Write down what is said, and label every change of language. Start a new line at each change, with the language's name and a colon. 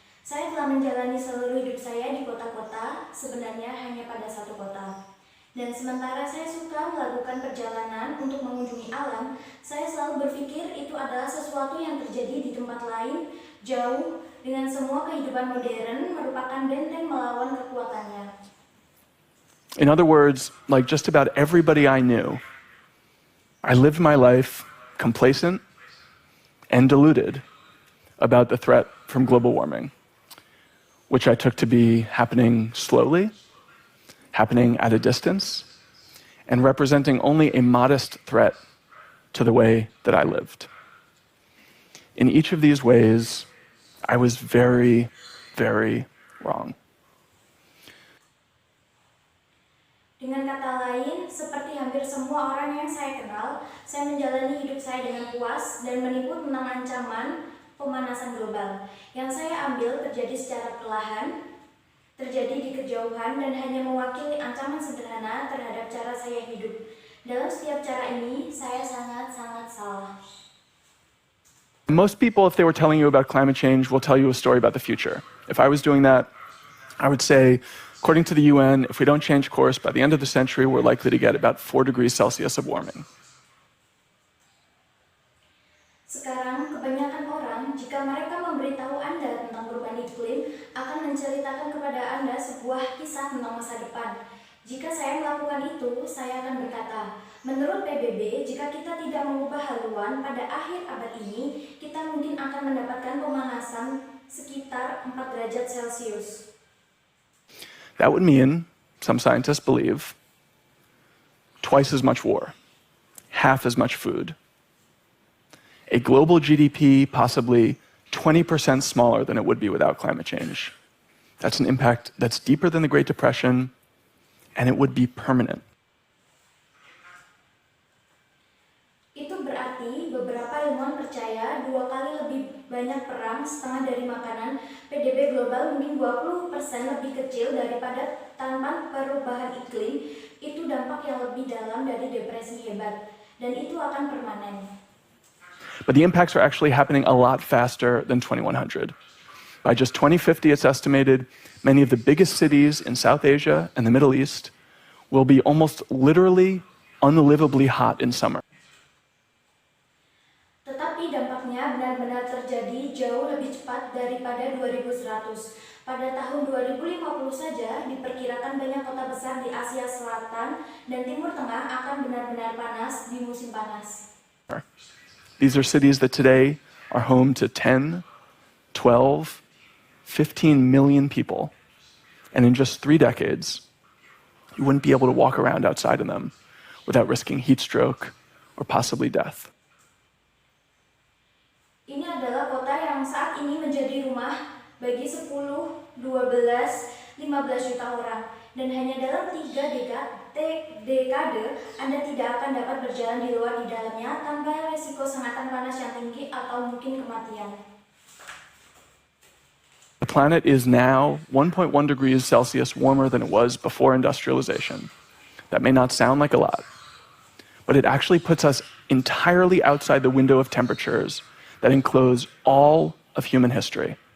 Indonesian: Saya telah menjalani seluruh hidup saya di kota-kota, sebenarnya hanya pada satu kota. Dan sementara saya suka melakukan perjalanan untuk mengunjungi alam, saya selalu berpikir itu adalah sesuatu yang terjadi di tempat lain, jauh, dengan semua kehidupan modern merupakan benteng melawan kekuatannya.
English: In other words, like just about everybody I knew, I lived my life complacent and deluded about the threat from global warming, which I took to be happening slowly, happening at a distance, and representing only a modest threat to the way that I lived. In each of these ways, I was very, very wrong.
Indonesian: Dengan kata lain, seperti hampir semua orang yang saya kenal, saya menjalani hidup saya dengan puas dan menipu tentang ancaman pemanasan global. Yang saya ambil terjadi secara perlahan, terjadi di kejauhan dan hanya mewakili ancaman sederhana terhadap cara saya hidup. Dalam setiap cara ini, saya sangat-sangat salah.
English: Most people, if they were telling you about climate change, will tell you a story about the future. If I was doing that, I would say, according to the UN, if we don't change course, by the end of the century, we're likely to get about 4 degrees Celsius of warming.
Indonesian: Sekarang, kebanyakan orang, jika mereka memberitahu Anda tentang perubahan iklim, akan menceritakan kepada Anda sebuah kisah tentang masa depan. Jika saya melakukan itu, saya akan berkata, menurut PBB, jika kita tidak mengubah haluan pada akhir abad ini, kita mungkin akan mendapatkan pemanasan sekitar 4 derajat Celcius.
English: That would mean, some scientists believe, twice as much war, half as much food, a global GDP possibly 20% smaller than it would be without climate change. That's an impact that's deeper than the Great Depression, and it would be permanent.
Indonesian: Itu berarti beberapa ilmuwan percaya 2 kali lebih banyak perang setengah dari makanan, PDB global mungkin 20% lebih kecil daripada tanpa perubahan iklim, itu dampak yang lebih dalam dari depresi hebat, dan itu akan permanen.
English: But the impacts are actually happening a lot faster than 2100. By just 2050, it's estimated many of the biggest cities in South Asia and the Middle East will be almost literally unlivably hot in summer.
Indonesian: Tetapi dampaknya benar-benar terjadi jauh lebih cepat daripada 2100. Pada tahun 2050 saja, diperkirakan banyak kota besar di Asia Selatan dan Timur Tengah akan benar-benar panas di musim panas.
English: These are cities that today are home to 10, 12, 15 million people. And in just 3 decades, you wouldn't be able to walk around outside in them without risking heat stroke or possibly death.
Indonesian: Ini adalah kota yang saat ini menjadi rumah bagi 10, 12, 15 juta orang. Dan hanya dalam 3 dekade, Anda tidak akan dapat berjalan di luar di dalamnya tanpa resiko sengatan panas yang tinggi atau mungkin kematian.
English: The planet is now 1.1 degrees Celsius warmer than it was before industrialization. That may not sound like a lot, but it actually puts us entirely outside the window of temperatures that enclose all of human history.